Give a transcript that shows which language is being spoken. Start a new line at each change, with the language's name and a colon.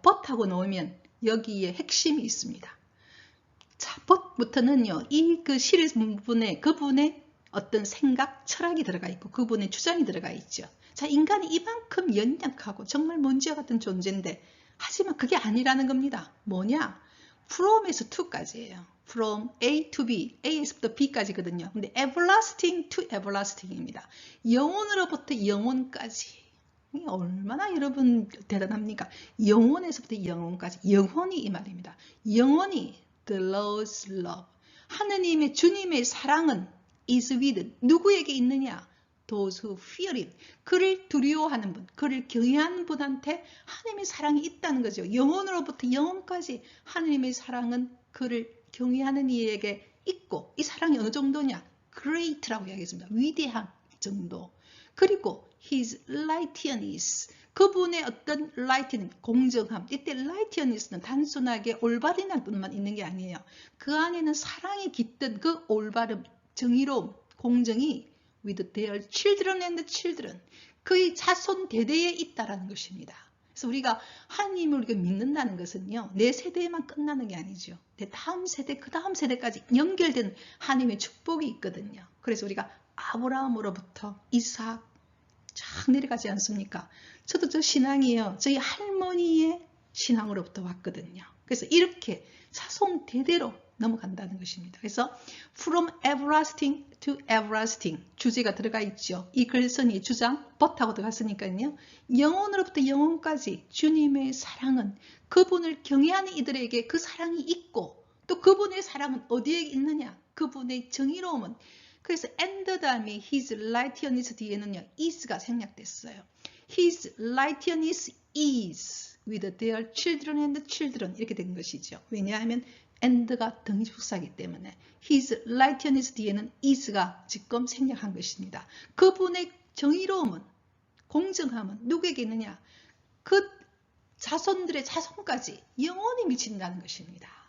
Korean: but하고 나오면 여기에 핵심이 있습니다. 자, but부터는요. 이 그 시리즈 부분에 그분의 어떤 생각, 철학이 들어가 있고 그분의 주장이 들어가 있죠. 자, 인간이 이만큼 연약하고 정말 먼지와 같은 존재인데 하지만 그게 아니라는 겁니다. 뭐냐? from에서 to까지예요.
English: from A to B,
Korean: A에서부터 B까지거든요. 근데
English: everlasting to everlasting
Korean: 입니다. 영원으로부터 영원까지. 얼마나 여러분 대단합니까? 영원에서부터 영원까지. 영원히 이 말입니다. 영원히
English: the Lord's love.
Korean: 하느님의 주님의 사랑은
English: is with
Korean: 누구에게 있느냐?
English: Those who fear him.
Korean: 그를 두려워하는 분, 그를 경외하는 분한테 하나님의 사랑이 있다는 거죠. 영원으로부터 영원까지 하나님의 사랑은 그를 경외하는 이에게 있고, 이 사랑이 어느 정도냐? great라고 이야기했습니다. 위대한 정도. 그리고
English: his righteousness.
Korean: 그분의 어떤 righteousness, 공정함. 이때 righteousness는 단순하게 올바른 뿐만 있는 게 아니에요. 그 안에는 사랑이 깃든 그 올바름, 정의로움, 공정이
English: with their children and children.
Korean: 그의 자손 대대에 있다라는 것입니다. 그래서 우리가 하나님을 우리가 믿는다는 것은요, 내 세대에만 끝나는 게 아니죠. 내 다음 세대, 그 다음 세대까지 연결된 하나님의 축복이 있거든요. 그래서 우리가 아브라함으로부터 이삭 쫙 내려가지 않습니까? 저도 저 신앙이에요. 저희 할머니의 신앙으로부터 왔거든요. 그래서 이렇게 자손 대대로 넘어간다는 것입니다. 그래서
English: from everlasting to everlasting
Korean: 주제가 들어가 있죠. 이 글선이 주장 but하고 들어갔으니까요. 영원으로부터 영원까지 주님의 사랑은 그분을 경외하는 이들에게 그 사랑이 있고 또 그분의 사랑은 어디에 있느냐? 그분의 정의로움은 그래서 and 다음에
English: his righteousness
Korean: 뒤에는요. is가 생략됐어요.
English: his righteousness is with their children and children
Korean: 이렇게 된 것이죠. 왜냐하면 and가 등지부사이기 때문에
English: his righteousness
Korean: 뒤에는 is가 지금 생략한 것입니다. 그분의 정의로움은 공정함은 누구에게 있느냐? 그 자손들의 자손까지 영원히 미친다는 것입니다.